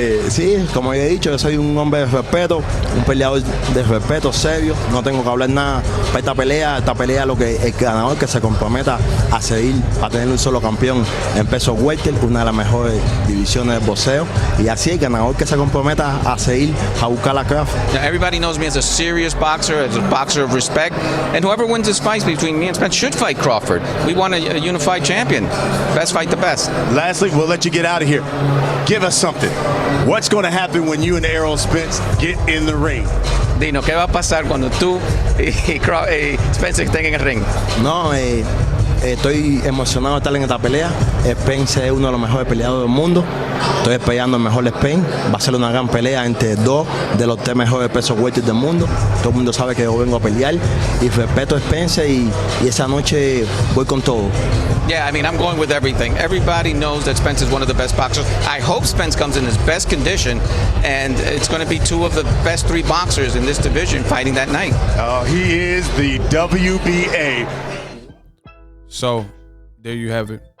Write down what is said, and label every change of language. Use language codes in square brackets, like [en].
[es] Sí, como he dicho, yo soy un hombre de respeto, un peleador de respeto, serio. No tengo que hablar nada para esta pelea lo que el ganador que se comprometa a seguir, a tener un solo campeón en peso welter, una de las mejores divisiones de boxeo. Y así el ganador que se comprometa a seguir, a buscar la craft. [en] Now, everybody knows me as a serious boxer, as a boxer of respect, and whoever wins this fight between me and Spence should fight Crawford. We want a unified champion. Best fight the best. Lastly, we'll let you get out of here. Give us something. What's going to happen when you and Errol Spence get in the ring? [es] Dino, ¿qué va a pasar cuando tú y Spence estén en el ring? No, estoy emocionado de estar en esta pelea. Spence es uno de los mejores peleadores del mundo. Estoy esperando el mejor Spence. Va a ser una gran pelea entre dos de los 3 mejores pesos welter del mundo. Todo el mundo sabe que yo vengo a pelear y respeto a Spence y esa noche voy con todo. [en] Yeah, I mean, I'm going with everything. Everybody knows that Spence is one of the best boxers. I hope Spence comes in his best condition, and it's going to be 2 of the best 3 boxers in this division fighting that night. He is the WBA. So, there you have it.